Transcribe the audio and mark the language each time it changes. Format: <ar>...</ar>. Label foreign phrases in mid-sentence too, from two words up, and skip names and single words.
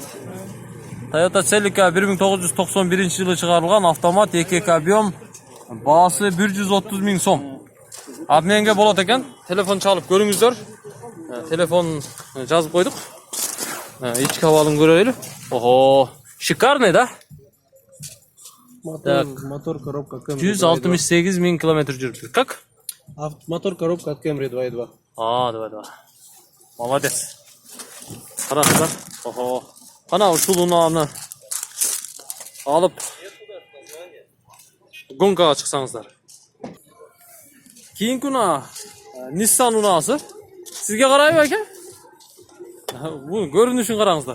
<ky>Toyota Celica 1991-жылы чыгарылган автомат 2 объем, баасы 130 000 сом. Обменге болот экен. Телефон чалып көрүңүздөр. Телефон жазып койдук. Ички абалын көрөлү.</ky> <ru>Ого, шикарный, да? Мотор, коробка Camry</ru> <ky>168 000 километр жүрүптүр.</ky> <ru>Как? Мотор, коробка от Camry 2.2. 2.2. Молодец.</ru> <ky>Караңыздар. Ого. Кана ушул унааны алып гонкага чыксаңыздар. Кийинки унаа Nissan унаасы. Сизге карайбы экен? Бул көрүнүшүн караңыздар.</ky>